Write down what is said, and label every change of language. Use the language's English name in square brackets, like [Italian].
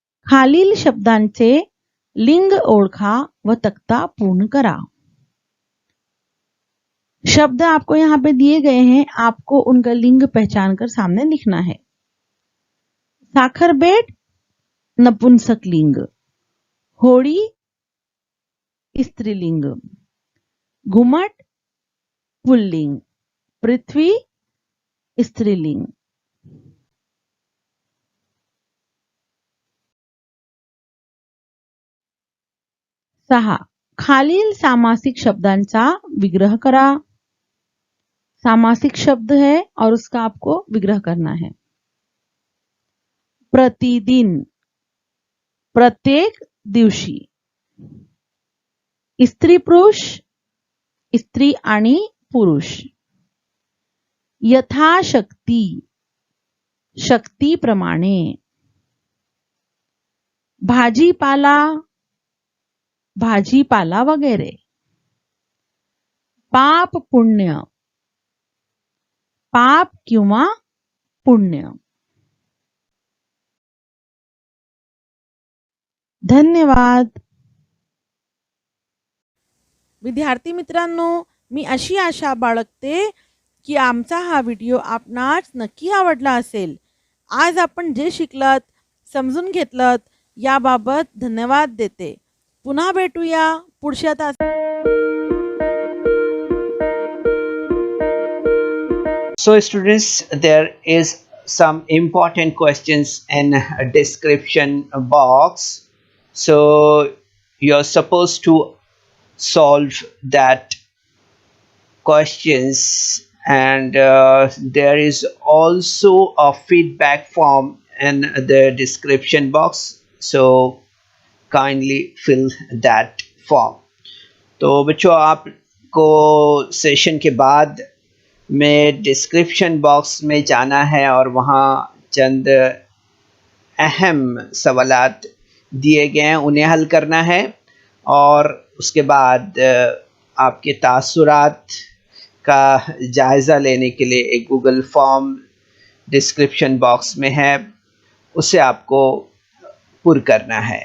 [Marathi] खालील शब्दांचे लिंग ओळखा व तक्ता पूर्ण करा. [Hindi] शब्द आपको यहाँ पे दिए गए हैं, आपको उनका लिंग पहचान कर सामने लिखना है. [Marathi] साखर बेट नपुंसक लिंग. होड़ी स्त्रीलिंग. घुमट पुल्लिंग. पृथ्वी स्त्रीलिंग. 6. खालील सामासिक शब्दांचा विग्रह करा. [Hindi] सामासिक शब्द है और उसका आपको विग्रह करना है. [Marathi] प्रतिदिन. प्रत्येक दिवशी. स्त्री पुरुष. स्त्री आणि पुरुष. यथाशक्ती. शक्तीप्रमाणे. भाजीपाला. भाजीपाला वगैरे. पाप पुण्य. पाप किंवा पुण्य. धन्यवाद. विद्यार्थी मित्रांनो, मी अशी आशा बाळगते की आमचा हा व्हिडिओ आपणास नक्की आवडला असेल. आज आपण जे शिकलात, समजून घेतलात याबाबत धन्यवाद देते. पुन्हा भेटूया पुढच्या तासात. [English] So students, there is some important questions in a description box. So you're supposed to solve that questions, and there is also a feedback form in the description box. So kindly fill that form. [Hindi] तो बच्चों, आपको session के बाद में description box में जाना है और वहाँ चंद अहम सवालात दिए गए हैं, उन्हें हल करना है. और उसके बाद आपके तासुरात का जायज़ा लेने के लिए एक गूगल फॉर्म डिस्क्रिप्शन बॉक्स में है, उसे आपको पुर करना है.